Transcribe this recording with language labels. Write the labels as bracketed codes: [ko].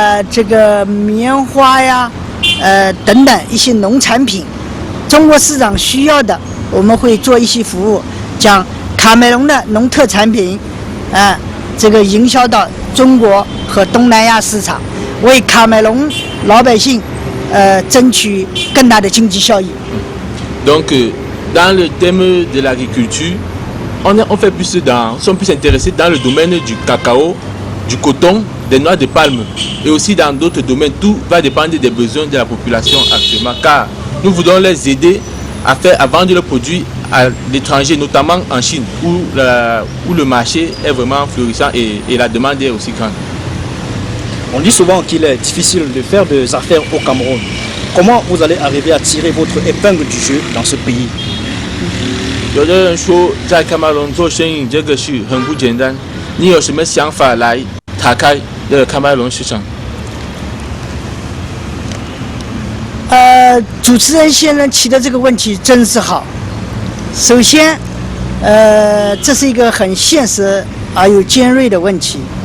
[zh] 这个棉花呀，等等一些农产品，中国市场需要的，我们会做一些服务，将卡梅隆的农特产品，这个营销到中国和东南亚市场，为卡梅隆老百姓争取更大的经济效益。 [fr] Donc, dans le thème de l'agriculture, on sont plus intéressés dans le domaine du cacao, du coton, des noix de palme et aussi dans d'autres domaines. Tout va dépendre des besoins de la population actuellement, car nous voulons les aider à vendre leurs produits à l'étranger, notamment en Chine, où le marché est vraiment florissant et la demande est aussi grande. On dit souvent qu'il est difficile de faire des affaires au Cameroun. Comment vous allez arriver à tirer votre épingle du jeu dans ce pays? [zh] 有的人说在卡梅隆做生意这个是很不简单，你有什么想法来打开卡梅隆市场？主持人先生提的这个问题真是好。首先，这是一个很现实而又尖锐的问题。